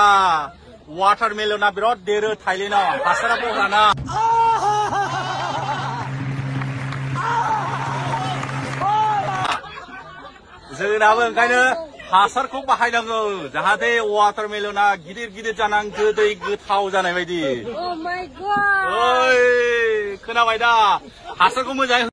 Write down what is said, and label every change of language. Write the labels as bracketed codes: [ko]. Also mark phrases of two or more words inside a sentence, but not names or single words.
[brx] वाटारमेलना बिराद देरो थाइलेण्डआव हासारा बहराना. जोंनाबो ओंखायनो हासारखौ बाहायनांगौ जाहाथे वाटारमेलना गिदिर जानानै गोदै गोथाव जानाय बायदि. [en] Oh my god. [brx] ओइ खोनाबाय दा हासारखौ मोजाङै